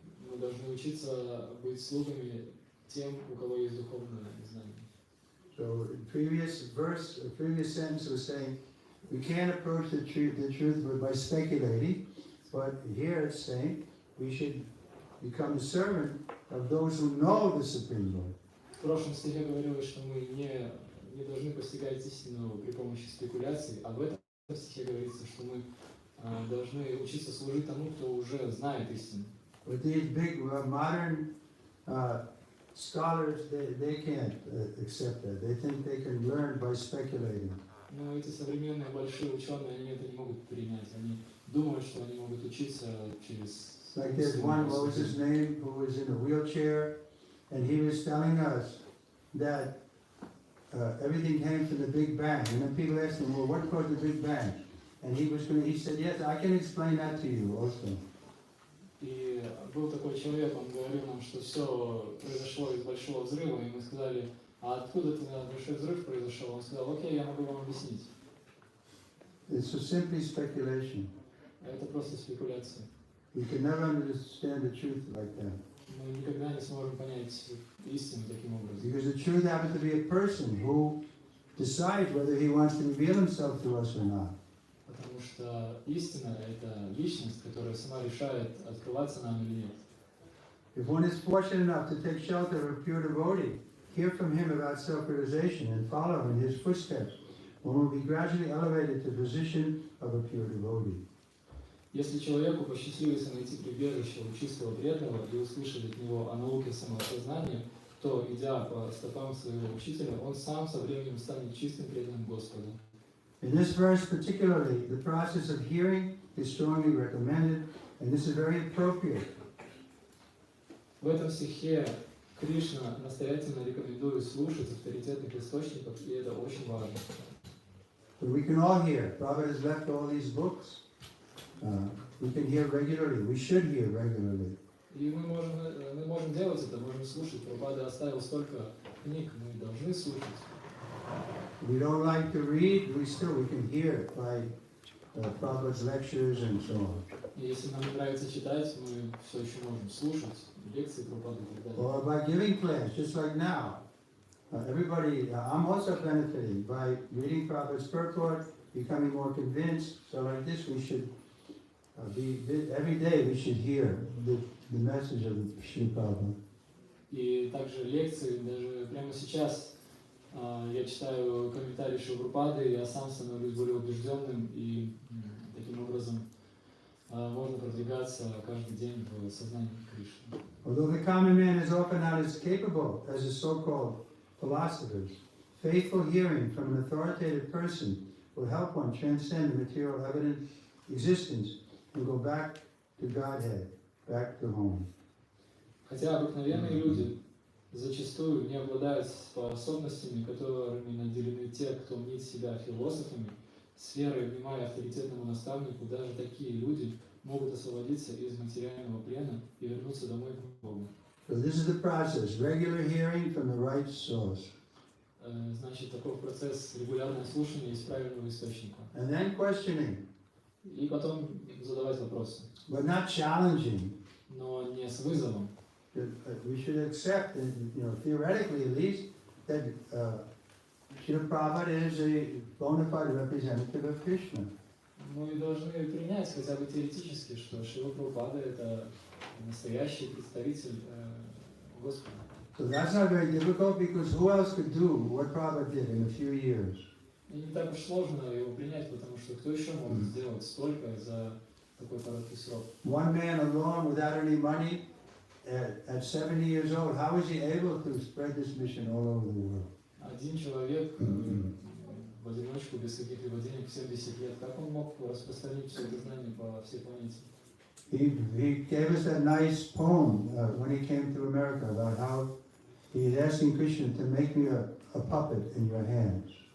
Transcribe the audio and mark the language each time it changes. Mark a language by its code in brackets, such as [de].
[ru] Мы должны учиться быть слугами тем, у кого есть духовное знание. [en] So, the previous sentence was saying, we can't approach the truth by speculating, but here it's saying we should become the servant of those who know the Supreme Lord. [ru] В прошлом стихе говорилось, что мы не должны постигать истину при помощи спекуляций, а в этом стихе говорится, что мы должны учиться служить тому, кто уже знает истину. [en] But these big modern scholars, they can't accept that. They think they can learn by speculating. [ru] Но эти современные большие ученые, они это не могут принять. Они думают, что они могут учиться через... [en] Like there's one, what was his name, who was in a wheelchair, and he was telling us that everything came from the Big Bang. And then people asked him, well, what caused the Big Bang? And he said, yes, I can explain that to you also. [ru] И был такой человек, он говорил нам, что все произошло из большого взрыва, и мы сказали, а откуда-то большой взрыв произошел? Он сказал, окей, я могу вам объяснить. [en] It's just simply speculation. [ru] Это просто спекуляция. [en] You can never understand the truth like that. [ru] Мы никогда не сможем понять истину таким образом. [en] Because the truth happens to be a person who decide whether he wants to reveal himself to us or not. [ru] Потому что истина — это личность, которая сама решает, открываться нам или нет. [en] If one is fortunate enough to take shelter of a pure devotee, hear from him about self-realization and follow in his footsteps, one will be gradually elevated to the position of a pure devotee. [ru] Если человеку посчастливится найти прибежище у чистого преданного и услышать от него о науке самоосознания, то, идя по стопам своего учителя, он сам со временем станет чистым преданным Господу. [en] In this verse particularly, the process of hearing is strongly recommended, and this is very appropriate. [ru] В этом стихе Кришна настоятельно рекомендует слушать авторитетных источников, и это очень важно. [en] But we can all hear. Prabhupada has left all these books. We can hear regularly. We should hear regularly. [ru] И мы можем делать это, можем слушать. Прабхупада оставил столько книг, мы должны слушать. [en] We don't like to read, we can hear it by Prabhupada's lectures and so on. [ru] И если нам не нравится читать, мы все еще можем слушать лекции Прабхупады и так далее. [en] Or by giving class, just like now. Everybody, I'm also benefiting by reading Prabhupada's purport, becoming more convinced. So like this, we should every day we should hear the message of Srila Prabhupada. [ru] И также лекции, даже прямо сейчас я читаю комментарии Шрилы Прабхупады, я сам становлюсь более убежденным, и таким образом можно продвигаться каждый день в сознании Кришны. [en] Although the common man is often not as capable as the so-called philosophers, faithful hearing from an authoritative person will help one transcend the material evident existence and go back to Godhead, back to home. [ru] Хотя обыкновенные люди зачастую не обладают способностями, которыми наделены те, кто мнит себя философами, с верой внимая авторитетному наставнику, даже такие люди могут освободиться из материального плена и вернуться домой к Богу. [en] So this is the process, regular hearing from the right source. [ru] Значит, такой процесс регулярное слушание из правильного источника. [en] And then questioning. [ru] И потом задавать вопросы. [en] But not challenging. [ru] Но не с вызовом. [en] We should accept, theoretically at least, that Srila Prabhupada is a bona fide representative of Krishna. [ru] Мы должны принять хотя бы теоретически, что Шрила Прабхупада — это настоящий представитель Господа. [en] So that's not very difficult, because who else could do what Prabhupada did in a few years? [ru] И не так уж сложно его принять, потому что кто еще может сделать столько за такой короткий срок? [en] One man alone, without any money, at 70 years old, how was he able to spread this mission all over the world? [ru] Один человек в одиночку, без каких-либо денег, в 70 лет, как он мог распространить все это знание по всей планете? [en] He gave us that nice poem when he came to America about how he had asking Krishna to make me a puppet in your hands.